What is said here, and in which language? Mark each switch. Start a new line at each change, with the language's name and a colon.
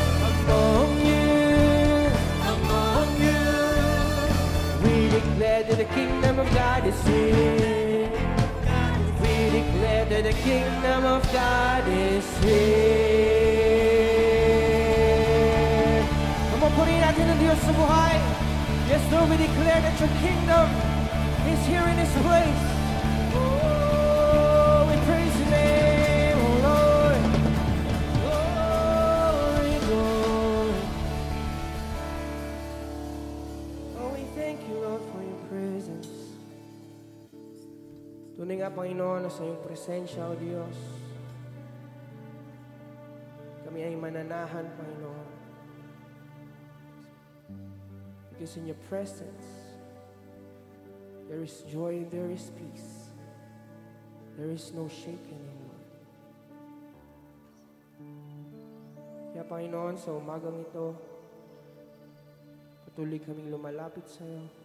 English: Among you. Among you. We declare that the kingdom of God is here. We declare that the kingdom of God is here. Come on,
Filipino: purihin natin ang Diyos sa buhay.
English: Yes, Lord, we declare that your kingdom is here in this place. Oh, we praise your name, oh Lord. Glory, glory. Oh, we thank you, Lord, for your presence.
Filipino: Tunay nga, Panginoon, na sa iyong presensya, O Diyos, kami ay mananahan, Panginoon.
English: Because in your presence, there is joy and there is peace. There is no shaking anymore.
Filipino: Kaya, Panginoon, sa umagang ito, patuloy kaming lumalapit sa iyo.